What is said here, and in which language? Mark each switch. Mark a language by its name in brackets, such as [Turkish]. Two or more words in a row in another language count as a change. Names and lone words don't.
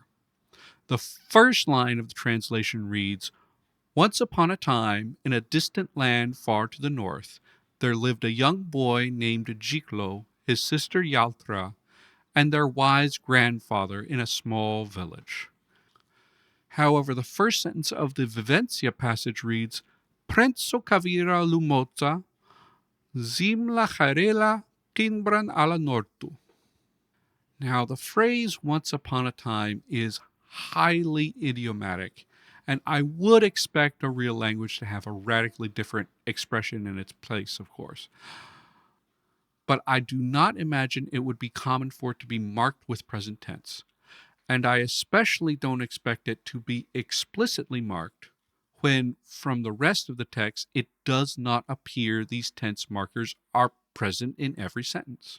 [English] The first line of the translation reads, "Once upon a time, in a distant land far to the north, there lived a young boy named Giclo, his sister Yaltra, and their wise grandfather in a small village." However, the first sentence of the Vivencia passage reads, "Prenso cavira lumoza, zim la jarela quimbran a la nortu." Now, the phrase "once upon a time" is highly idiomatic, and I would expect a real language to have a radically different expression in its place, of course. But I do not imagine it would be common for it to be marked with present tense, and I especially don't expect it to be explicitly marked when, from the rest of the text, it does not appear these tense markers are present in every sentence.